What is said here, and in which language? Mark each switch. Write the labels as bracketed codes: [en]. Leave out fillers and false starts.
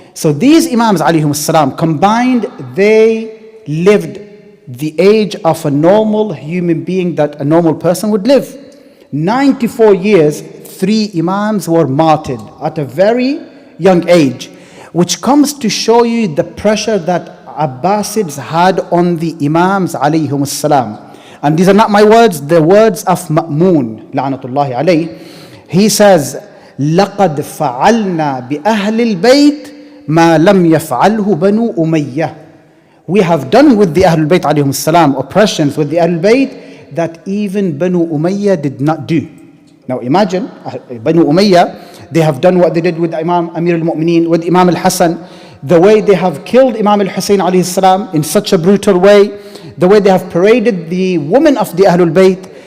[en] So these Imams alayhim salam combined, they lived the age of a normal human being that a normal person would live. 94 years, 3 Imams were martyred at a very young age, which comes to show you the pressure that Abbasids had on the Imams alayhim salam. And these are not my words, the words of Ma'mun, la'natullahi alayh. He says, [ar] لَقَدْ فَعَلْنَا بِأَهْلِ الْبَيْتِ مَا لَمْ يَفْعَلْهُ بَنُو أُمَيَّةِ. [en] We have done with the Ahlul Bayt alayhim salam oppressions with the Ahlul Bayt that even Banu Umayyah did not do. Now imagine, Banu Umayyah, they have done what they did with Imam Amir al-Mu'mineen, with Imam al-Hasan, the way they have killed Imam al-Hussein alayhi salam in such a brutal way, the way they have paraded the women of the Ahlul Bayt.